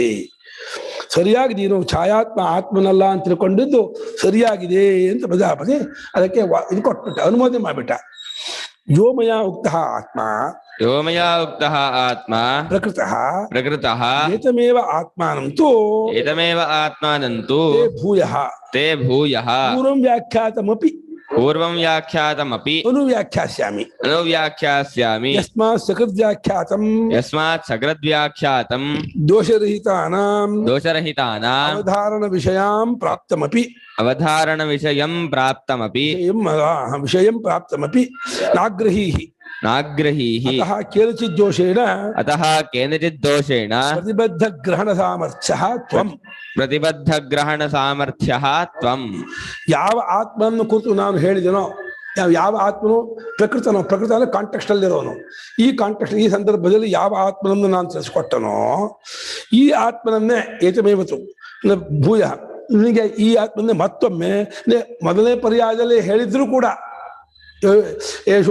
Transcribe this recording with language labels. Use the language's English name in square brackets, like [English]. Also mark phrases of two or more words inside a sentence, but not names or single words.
[Kannada] ಸರಿಯಾಗಿ ನೀನು ಛಾಯಾತ್ಮ ಆತ್ಮನಲ್ಲ ಅಂತ ತಿಳ್ಕೊಂಡಿದ್ದು ಸರಿಯಾಗಿದೆ ಅಂತ ಪ್ರಜಾಪತಿ ಅದಕ್ಕೆ ಇದು ಕೊಟ್ಬಿಟ್ಟ, ಅನುಮೋದನೆ ಮಾಡ್ಬಿಟ್ಟ. [Sanskrit] ಯೋಮಯ ಉಕ್ತಃ ಆತ್ಮ, ಯೋಮಯ ಉಕ್ತಃ ಆತ್ಮ ಪ್ರಕೃತಃ ಏತಮೇವ ಆತ್ಮಾನಂತು ತೇ ಭೂಯಃ ಪೂರ್ವಂ ವ್ಯಾಖ್ಯಾತಮಪಿ ಅನುವ್ಯಾಖ್ಯಾಸ್ಯಾಮಿ ಯಸ್ಮಾತ್ ಸಕೃದ್ವ್ಯಾಖ್ಯಾತಂ ದೋಷರಹಿತಾನಾಂ ಅವಧಾರಣ ವಿಷಯಂ ಪ್ರಾಪ್ತಮಪಿ ನಾಗ್ರಹೀಹಿ नाग्रहीहि अतः केनचित् दोषेण अतः केनचित् दोषेण प्रतिबद्ध ग्रहण सामर्थ्यः त्वम् प्रतिबद्ध ग्रहण सामर्थ्यः त्वम् [Kannada] ಯಾವ ಆತ್ಮನನ್ನು ಕುರಿತು ನಾನು ಹೇಳಿದೆನೋ ಯಾವ ಆತ್ಮನು ಪ್ರಕೃತನೋ ಪ್ರಕೃತ ಅಂದ್ರೆ ಕಾಂಟೆಕ್ಸ್ಟ್ ಅಲ್ಲಿರೋನು ಈ ಕಾಂಟೆಕ್ಸ್ಟ್ ಈ ಸಂದರ್ಭದಲ್ಲಿ ಯಾವ ಆತ್ಮನನ್ನು ನಾನು ತಿಳಿಸ್ಕೊಟ್ಟನೋ ಈ ಆತ್ಮನನ್ನೇ [Sanskrit] ಏತಮೇವತು ಭೂಯ [Kannada] ನಿನಗೆ ಈ ಆತ್ಮನ್ನೇ ಮತ್ತೊಮ್ಮೆ ಮೊದಲನೇ ಪರ್ಯಾಯದಲ್ಲಿ ಹೇಳಿದ್ರು ಕೂಡ ಏಷೋ